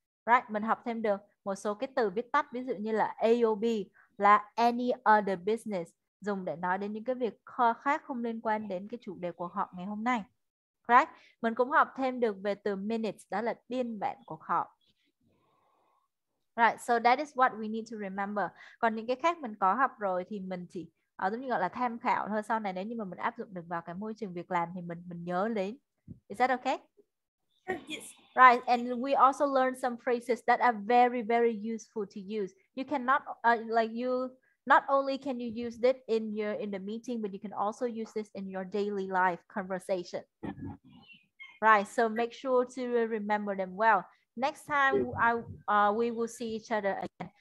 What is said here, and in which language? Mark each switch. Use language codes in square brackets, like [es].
[vi] Right, mình học thêm được một số cái từ viết tắt, ví dụ như là AOB là [en] any other business, [vi] dùng để nói đến những cái việc khác không liên quan đến cái chủ đề cuộc họp ngày hôm nay. Right, mình cũng học thêm được về từ minutes, đó là biên bản cuộc họp. [en] Right, so that is what we need to remember. [vi] Còn những cái khác mình có học rồi thì mình chỉ giống như gọi là tham khảo thôi. Sau này nếu như mà mình áp dụng được vào cái môi trường việc làm thì mình nhớ đến. [en] Is that okay? Yes. Right, and we also learned some phrases that are very, very useful to use. You cannot not only can you use it in the meeting, but you can also use this in your daily life conversation. Right, so make sure to remember them well. Next time we will see each other again.